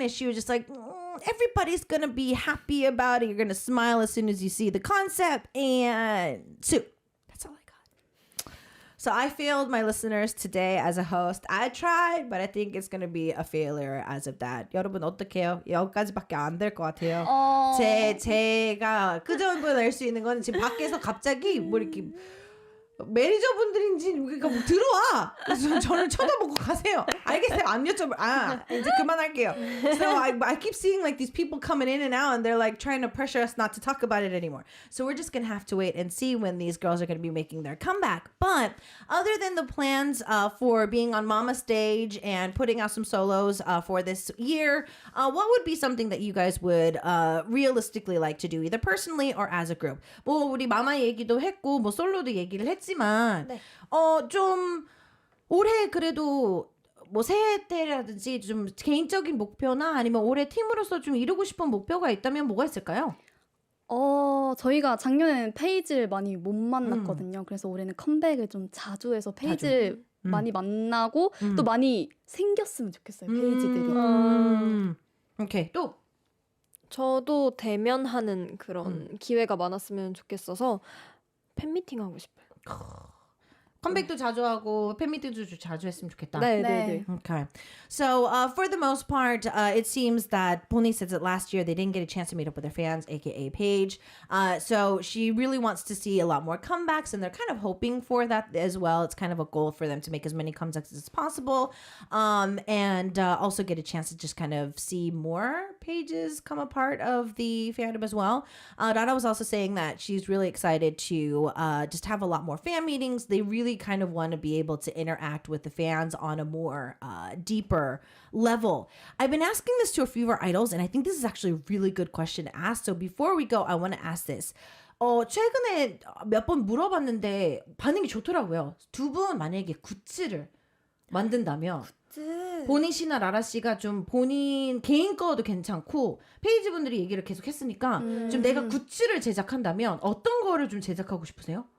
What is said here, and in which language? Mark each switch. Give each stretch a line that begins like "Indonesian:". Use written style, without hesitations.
English: And she was just like, everybody's going to be happy about it. You're going to smile as soon as you see the concept. And Sue. That's all I got. So I failed my listeners today as a host. I tried, but I think it's going to be a failure as of that.
Korean: 여러분 어떡해요? 여기까지밖에 안 될 것 같아요. 제가 그 정도 낼 수 있는 건 지금 밖에서 갑자기 뭐 이렇게 매니저분들인지 그러니까 뭐 들어와. 그래서 저를 쳐다보고 가세요. 알겠어요. 안 여쭤볼. 이제 그만할게요.
English: So I keep seeing like these people coming in and out and they're like trying to pressure us not to talk about it anymore. So we're just going to have to wait and see when these girls are going to be making their comeback. But other than the plans for being on Mama Stage and putting out some solos for this year, what would be something that you guys would realistically like to do either personally or as a group?
Korean: 뭐 우리 마마 얘기도 했고 뭐 솔로도 얘기를 했지만 네. 좀 올해 그래도 뭐 새해 때라든지 좀 개인적인 목표나 아니면 올해 팀으로서 좀 이루고 싶은 목표가 있다면 뭐가 있을까요? 저희가 작년에는 페이지를 많이 못 만났거든요. 그래서 올해는 컴백을 좀 자주 해서 페이지를 많이 만나고 또 많이 생겼으면 좋겠어요. 페이지들이. 오케이. 또 저도 대면하는 그런 기회가 많았으면 좋겠어서 팬미팅 하고 싶어요. 컴백도 자주 하고 팬미팅도 자주 했으면 좋겠다. 네.
English: Okay. So for the most part, it seems that Pony says that last year they didn't get a chance to meet up with their fans, aka Paige. So she really wants to see a lot more comebacks, and they're kind of hoping for that as well. It's kind of a goal for them to make as many comebacks as possible, and also get a chance to just kind of see more Paiges come a part of the fandom as well. Dada was also saying that she's really excited to just have a lot more fan meetings. They really kind of want to be able to interact with the fans on a more deeper level. I've been asking this to a few of our idols, and I think this is actually a really good question to ask. So before we go, I want to ask this.
Korean: 최근에 몇 번 물어봤는데 반응이 좋더라고요. 두 분 만약에 굿즈를 만든다면 보니 씨나 라라 씨가 좀 본인 개인 거도 괜찮고 페이지 분들이 얘기를 계속 했으니까 좀 내가 굿즈를 제작한다면 어떤 거를 좀 제작하고 싶으세요?